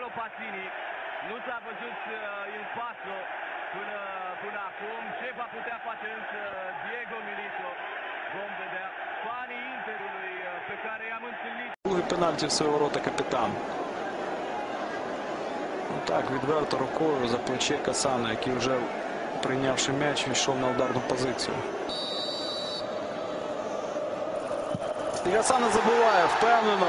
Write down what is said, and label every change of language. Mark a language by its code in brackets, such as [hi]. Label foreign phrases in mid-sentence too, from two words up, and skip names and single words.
[ro] Mazzini. Nu s-a văzut [it] il paso [ro] până acum. Ce va putea face însă Diego Milito? Vom vedea. Fanii Interului pe care i-am întâlnit. [uk] Другий пенальті в свої ворота капітан. Так, відверто рукою за плече Касана, який вже, прийнявши м'яч, йшов на ударну позицію. І Касана забиває впевнено.